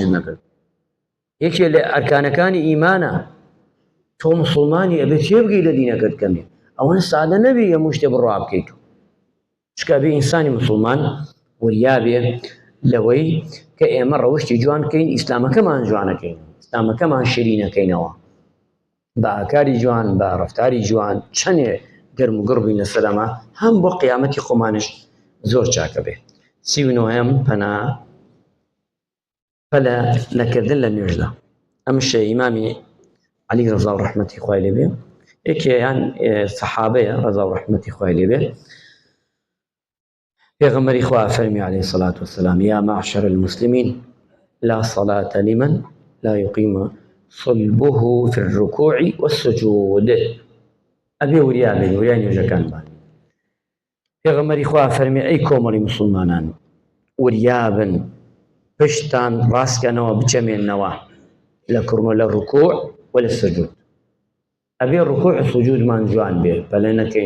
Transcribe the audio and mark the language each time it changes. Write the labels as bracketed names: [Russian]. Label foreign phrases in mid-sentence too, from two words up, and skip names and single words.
[Central Kurdish] نەکرد یەکێ لە ئەرکانەکانی ئیمانە تۆ مسلمانی ئەبێت تێبگەی لە دینەکەت کەمێ ئەوەنە سادە نەبێ هەموو شتێ بڕوا بکەیت چکە بێ ئینسانی مسلمان وریابێ لەوەی کە ئێمە ڕەوشتی جوان بکەین ئیسلامەکەمان جوانەکەین ئیسلامەکەمان شیرینەکەینەوە بە ئاکاری جوان بە ڕەفتاری جوان چەندێ گەرم و گڕ بین لەسەر ئەمە هەم بۆ قیامەتی خۆمانش زۆر چاکە بێ 39 پەلە نەکردن لە نوێژدا ئەم شە ئیمامی عەلی ڕەزا و ڕەحمەتی خوای لێ بێ یەکێیان سەحابەیە ڕەزا و ڕەحمەتی خوای لێ بێ پێغەمبەری خوا فەرمی [Arabic] عليه الصلاة والسلام يا معشر المسلمين لا صلاة لمن لا يقيم صلبه في الركوع والسجود [Central Kurdish] ئەبێ وریابێن وریای نوێژەکان بان پێغەمبەری خوا فەرمی ئەی کۆمەڵی مسلمانان وریابن پشتان ڕاستکەنەوە بچەمێننەوە لە کڕمە لە ڕکوع و لە سجود ئەبێ ڕکوع و سجودمان جوان بێ بەلێ نەکەین